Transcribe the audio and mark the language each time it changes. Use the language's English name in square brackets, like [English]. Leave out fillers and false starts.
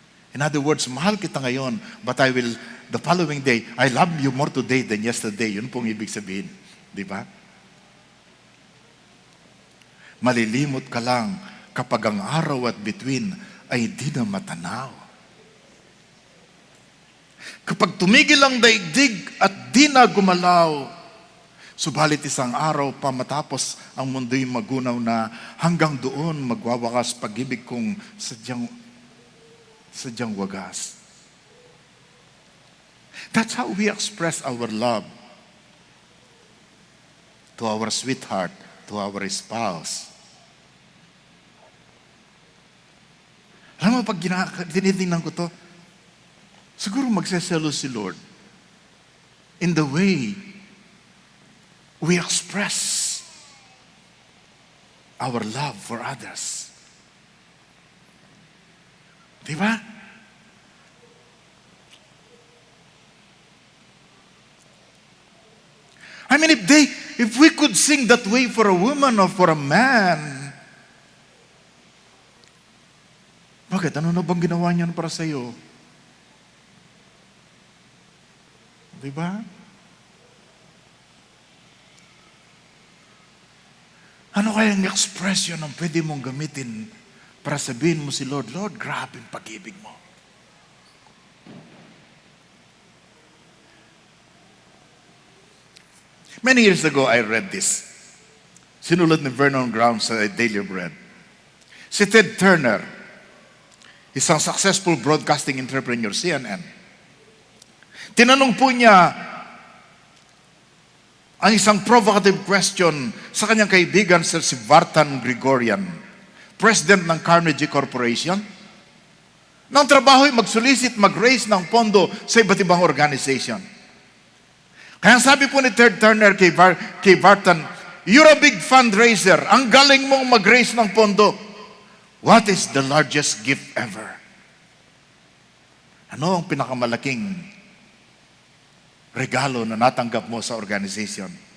[English] In other words, [Filipino] mahal kita ngayon, [English] but the following day, I love you more today than yesterday. [Filipino] Yun pong ibig sabihin. Di ba? Malilimot ka lang kapag ang araw at bituin ay di na matanaw. Kapag tumigil ang daigdig at di na gumalaw, subalit isang araw pa matapos ang mundo'y magunaw na, hanggang doon magwawakas pag-ibig kong sadyang wagas. [English] That's how we express our love to our sweetheart, to our spouse. [Filipino] Alam mo, pag tinitingnan ko to, siguro magsaselo si Lord [English] in the way we express our love for others. [Filipino] Di ba? [English] I mean, if we could sing that way for a woman or for a man, bakit? [Filipino] Ano na bang ginawa niyan para sa iyo? Di ba? Ano kayang expression ang pwede mong gamitin para sabihin mo si Lord, Lord, grabe ang pag-ibig mo. [English] Many years ago, I read this. [Filipino] Sinulat ni Vernon Brown sa Daily Bread. Si Ted Turner, isang successful broadcasting entrepreneur, CNN. Tinanong po niya ang isang provocative question sa kanyang kaibigan si Vartan Gregorian, president ng Carnegie Corporation. Nang trabaho ay mag-solicit, mag-raise ng pondo sa iba't ibang organization. Kaya sabi po ni Ted Turner kay Vartan, [English] you're a big fundraiser. [Filipino] Ang galing mong mag-raise ng pondo. [English] What is the largest gift ever? [Filipino] Ano ang pinakamalaking regalo na natanggap mo sa organization?